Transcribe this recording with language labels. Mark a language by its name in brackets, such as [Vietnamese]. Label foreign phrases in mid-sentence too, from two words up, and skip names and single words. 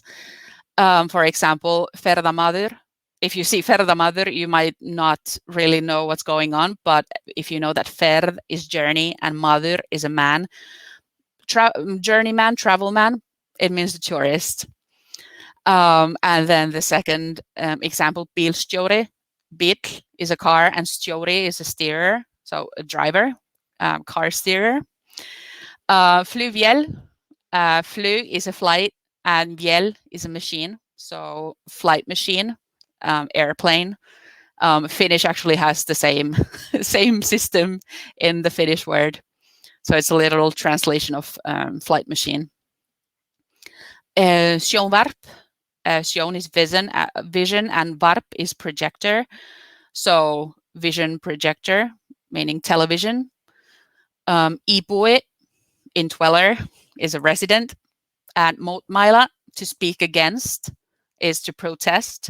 [English] For example, ferðamaður. If you see ferðamaður, you might not really know what's going on, but if you know that ferð is journey and maður is a man, journeyman, travel man, it means the tourist. And then the second example, bílstjóri. Bíll is a car and stjóri is a steerer, so a driver, car steerer. [Icelandic] Flugvél, flug [English] is a flight and vél is a machine, so flight machine, airplane. Finnish actually has the same system in the Finnish word, so it's a literal translation of flight machine. [Icelandic] Sjónvarp, sjón [English] is vision and varp is projector, so vision projector meaning television. Íbúi, indweller, is a resident, and mótmæla, to speak against, is to protest.